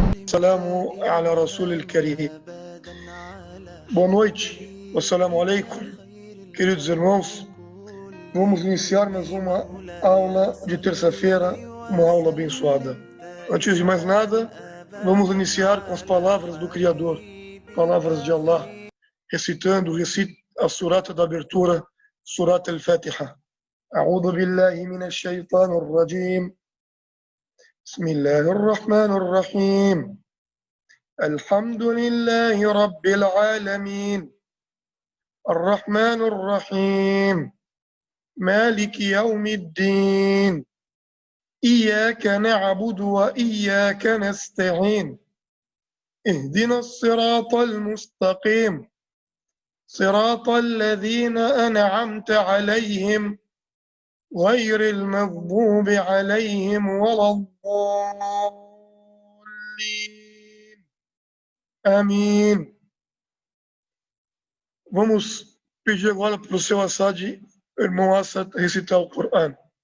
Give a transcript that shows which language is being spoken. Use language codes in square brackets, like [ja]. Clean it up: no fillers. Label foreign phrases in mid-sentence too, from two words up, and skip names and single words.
[ar] سلام على رسول كريم. [pt] Boa noite, [ar] والسلام عليكم, [pt] queridos irmãos. Vamos iniciar mais uma aula de terça-feira, uma aula abençoada. Antes de mais nada, vamos iniciar com as palavras do Criador, palavras de Allah, recite a surata da abertura, Surat al-Fatiha. [ar] أعوذ بالله من الشيطان الرجيم. بسم الله الرحمن الرحيم. الحمد لله رب العالمين الرحمن الرحيم مالك يوم الدين إياك نعبد وإياك نستعين اهدنا الصراط المستقيم صراط الذين أنعمت عليهم غير المغضوب عليهم ولا الضالين. [pt] Amém. Vamos pedir agora para o seu Assad, irmão Assad, recitar o Corão.